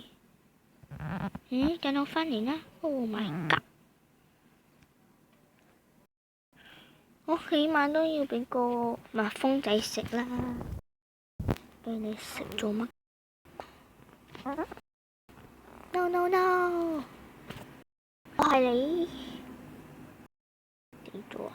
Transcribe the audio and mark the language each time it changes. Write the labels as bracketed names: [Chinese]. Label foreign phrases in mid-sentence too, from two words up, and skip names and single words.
[Cantonese] 等我返嚟啦 ！ [English] Oh my god！ [Cantonese] 我起碼都要俾個蜜蜂仔食啦，俾你食做乜 ？ [English] No no no！ [Cantonese] 我係你死咗啊！